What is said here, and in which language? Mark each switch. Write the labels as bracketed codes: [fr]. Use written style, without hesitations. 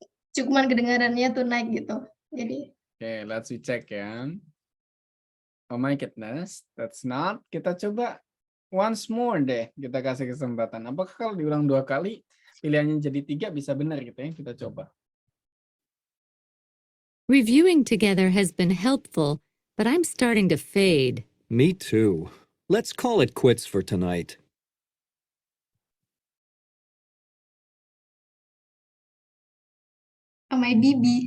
[id] Cuman kedengarannya tonight gitu. Jadi. [en] Okay, let's check ya. Oh my goodness, that's not. [id] Kita coba [en] once more [id] deh. Kita kasih kesempatan. Apakah kalau diulang 2 kali, pilihannya jadi 3 bisa benar gitu ya? Kita coba. [en] Reviewing together has been helpful, but I'm starting to fade. Me too. Let's call it quits for tonight. Maybe B.